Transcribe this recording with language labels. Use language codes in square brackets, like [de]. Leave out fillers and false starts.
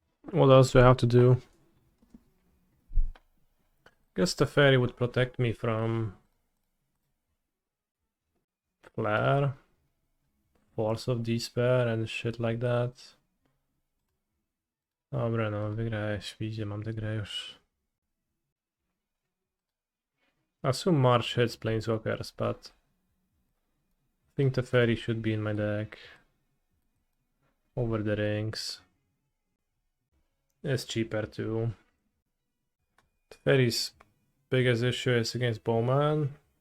[en] What else do I have to do? Guess the fairy would protect me from flare, force of despair and shit like that. [pl] Dobra, no wygrałeś, widzicie, mam tę grę już. [en] Assume March hits Planeswalkers, but I think the fairy should be in my deck. Over the rings. It's cheaper too. The fairy's biggest issue is against Bowman.